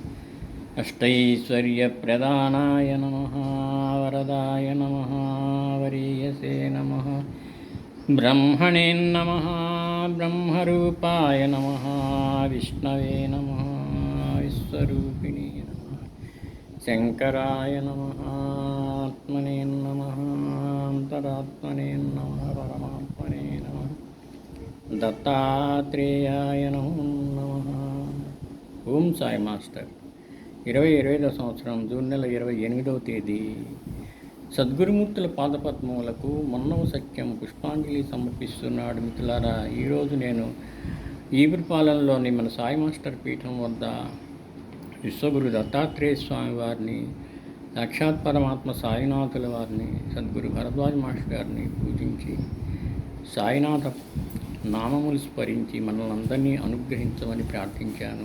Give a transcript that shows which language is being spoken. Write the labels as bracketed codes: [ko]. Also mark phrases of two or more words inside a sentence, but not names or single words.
[sa] अष्टैश्वर्यप्रदानाय नमः वरदाय नमः वरीयसे नमः ब्रह्मणे नमः ब्रह्मरूपाय नमः विष्णवे नमः विश्वरूपिणे नमः शङ्कराय नमः आत्मने नमः अन्तरात्मने नमः परमात्मने नमः दत्तात्रेयाय नमो नमः [te] ఓం సాయి మాస్టర్ 2025 సంవత్సరం జూన్ నెల 28వ తేదీ సద్గురుమూర్తుల పాదపద్మములకు మన్నవ సత్యం పుష్పాంజలి సమర్పిస్తున్నాడు. మిత్రులారా, ఈరోజు నేను ఈపురపాలెంలోని మన సాయి మాస్టర్ పీఠం వద్ద విశ్వగురు దత్తాత్రేయ స్వామి వారిని, సాక్షాత్ పరమాత్మ సాయినాథుల వారిని, సద్గురు భరద్వాజ మాస్టర్ గారిని పూజించి సాయినాథ నామములు స్మరించి మనల్ని అందరినీ అనుగ్రహించమని ప్రార్థించాను.